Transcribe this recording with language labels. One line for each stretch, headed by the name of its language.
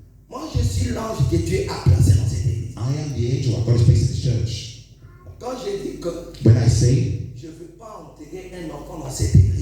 French: Moi, je suis l'ange que Dieu a placé dans cette église.
English: I am the angel that God has placed in this church.
French: Quand je dis que
English: When I say
French: je ne veux pas enterrer un enfant dans cette église,